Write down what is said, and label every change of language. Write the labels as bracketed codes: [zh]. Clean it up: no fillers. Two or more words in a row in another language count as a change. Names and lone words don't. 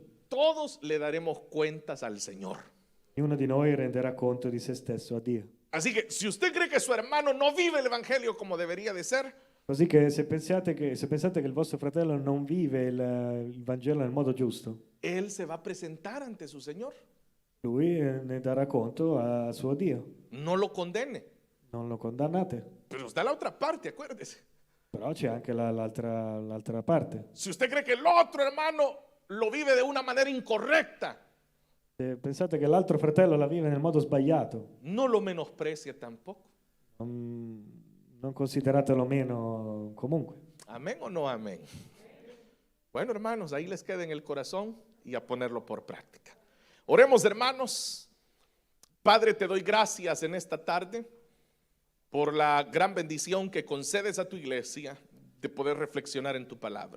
[es] todos le daremos cuentas al Señor. [it] ognuno di noi renderà conto di se stesso a Dio. [es] Así que si usted cree que su hermano no vive el evangelio como debería de ser, [it] Così che se pensate che il vostro fratello non vive il Vangelo nel modo giusto, [es] él se va a presentar ante su Señor. [it] lui ne darà conto a suo Dio. [es] No lo condene. [it] Non lo condannate. [es] Pero está la otra parte, acuérdese. [it] Però c'è anche l'altra parte. [es] Si usted cree que el otro hermano lo vive de una manera incorrecta, [it] Se pensate che l'altro fratello la vive nel modo sbagliato, [es] no lo menosprecie tampoco. [it] non consideratelo meno comunque. [es] Amén o no amén. Bueno, hermanos, ahí les queda en el corazón y a ponerlo por práctica. Oremos, hermanos. Padre, te doy gracias en esta tarde por la gran bendición que concedes a tu iglesia de poder reflexionar en tu palabra.